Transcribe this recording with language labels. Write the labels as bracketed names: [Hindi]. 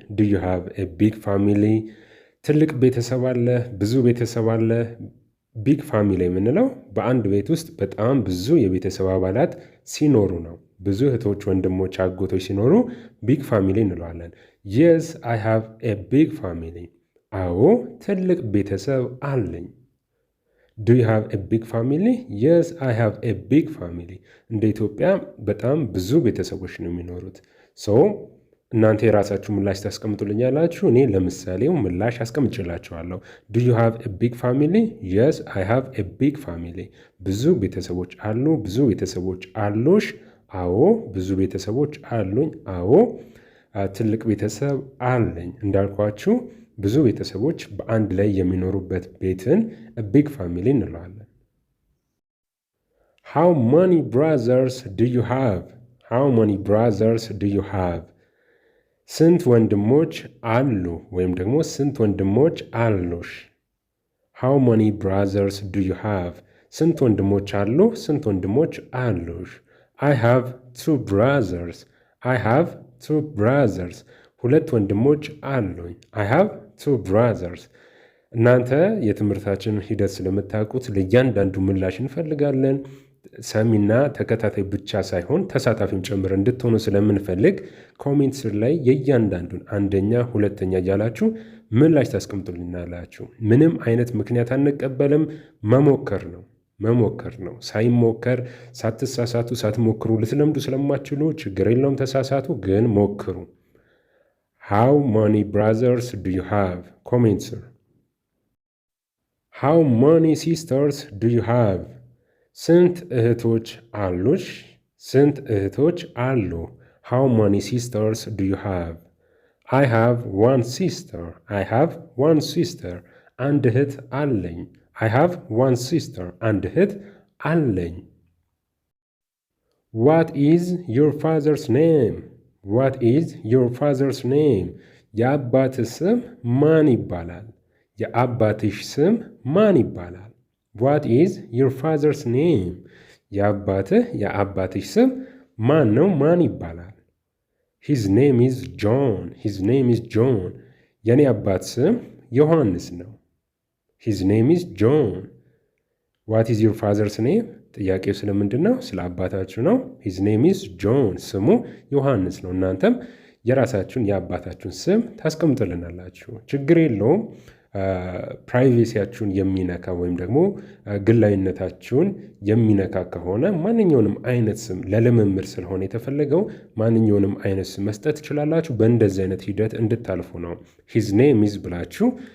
[English] Do you have a big family? [Amharic] ትልቅ ቤተሰብ አለ? ብዙ ቤተሰብ አለ? ቢግ ፋሚሊ የምንለው በአንድ ቤት ውስጥ በጣም ብዙ የቤተሰብ አባላት ሲኖሩ ነው። ብዙ እህቶች፣ ወንድሞች፣ አጎቶች ሲኖሩ ቢግ ፋሚሊ እንለዋለን። [English] Yes, I have a big family. [Amharic] አዎ ትልቅ ቤተሰብ አለኝ። [English] Do you have a big family? Yes, I have a big family. [Amharic] እንደ ኢትዮጵያ በጣም ብዙ ቤተሰቦች ነው የሚኖሩት። እናንተ የራሳችሁ ምላሽ ታስቀምጡልኛላችሁ። እኔ ለምሳሌው ምላሽ አስቀምጭላችኋለሁ። [English] Do you have a big family? Yes, I have a big family. [Amharic] ብዙ ቤተሰቦች አሉ? ብዙ ቤተሰቦች አሉሽ? አዎ ብዙ ቤተሰቦች አሉኝ። አዎ ትልቅ ቤተሰብ አለኝ። እንዳልኳችሁ ብዙ ቤተሰቦች በአንድ ላይ የሚኖሩበት ቤትን a big family እንለዋለን። [English] How many brothers do you have? How many brothers do you have? [Amharic] ስንት ወንድሞች አሉ ወይም ደግሞ ስንት ወንድሞች አሉሽ? [English] How many brothers do you have? [Amharic] ስንት ወንድሞች አሉ? ስንት ወንድሞች አሉሽ? [English] I have two brothers. I have two brothers. [Amharic] ሁለት ወንድሞች አሉኝ። [English] I have two brothers. [Amharic] እናንተ የትምህርታችንን ሂደት ስለምታውቁት ለእያንዳንዱ ምላሽ እንፈልጋለን። ሰሚና ተከታታይ ብቻ ሳይሆን ተሳታፊም ጭምር እንድትሆኑ ስለምንፈልግ ኮሜንት ስር ላይ የእያንዳንዱን አንደኛ፣ ሁለተኛ እያላችሁ ምላሽ ታስቀምጡልናላችሁ። ምንም አይነት ምክንያት አንቀበልም። መሞከር ነው። ሳይሞከር ሳትሳሳቱ ሳትሞክሩ ልትለምዱ ስለማትችሉ ችግር የለውም። ተሳሳቱ፣ ግን ሞክሩ። [English] How many brothers do you have? [Amharic] Comment sir. [English] How many sisters do you have? [Amharic] ስንት እህቶች አሉሽ? ስንት እህቶች አሉ? [English] How many sisters do you have? I have one sister. I have one sister. [Amharic] አንድ እህት አለኝ። [English] I have one sister. አንድ እህት አለኝ። What is your father's name? What is your father's name? [Amharic] የአባትህ ስም ማን ይባላል? የአባትሽ ስም ማን ይባላል? [English] What is your father's name? [Amharic] የአባትሽ ስም ማን ነው? ማን ይባላል? [English] His name is John. His name is John. [Amharic] የኔ አባት ስም ዮሐንስ ነው። [English] His name is John. What is your father's name? [Amharic] ጥያቄው ስለምንድን ነው? ስለ አባታችሁ ነው። [English] His name is John. [Amharic] ስሙ ዮሐንስ ነው። እናንተም የራሳችሁን የአባታችሁን ስም ታስቀምጡልናላችሁ። ችግር የለውም። ፕራይቬሲያችሁን የሚነካ ወይም ደግሞ ግላዊነታችሁን የሚነካ ከሆነ ማንኛውንም አይነት ስም ለልምምድ ስለሆነ የተፈለገው ማንኛውንም አይነት ስም መስጠት ትችላላችሁ። በእንደዚህ አይነት ሂደት እንድታልፉ ነው። ሂዝ ኔም ኢዝ ብላችሁ